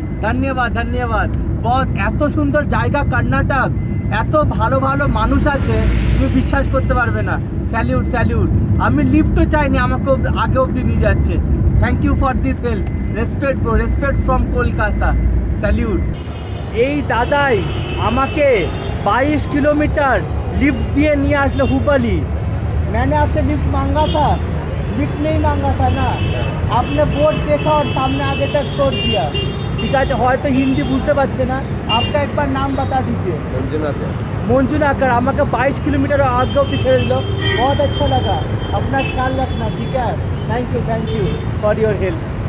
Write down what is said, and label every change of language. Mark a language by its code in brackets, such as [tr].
[hi] धन्यवाद। [bn] बहुत এত সুন্দর জায়গা কর্ণাটক, এত ভালো ভালো মানুষ আছে তুমি বিশ্বাস করতে পারবে না। স্যালিউট। আমি লিফটও চাইনি, আমাকে আগে অবধি নিয়ে যাচ্ছে। [en] Thank you for this help. Respect bro, respect from Kolkata. Salute. [bn] এই দাদাই আমাকে [hi] 22 किलोमीटर लिफ्ट दिए [bn] নিয়ে আসলো হুবলি। [hi] मैंने आपसे लिफ्ट मांगा था? लिफ्ट नहीं मांगा था ना, आपने बोर्ड देखा और सामने आगे तक छोड़ दिया। [bn] ঠিক আছে, হয়তো হিন্দি বুঝতে পারছে না। [hi] आपका एक बार नाम बता दीजिए। मंजुनाकर। [bn] আমাকে [hi] 22 किलोमीटर आगे [bn] অবধি ছেড়ে দিল। [hi] बहुत अच्छा लगा। अपना ख्याल रखना। ठीक है, [en] Thank you for your help.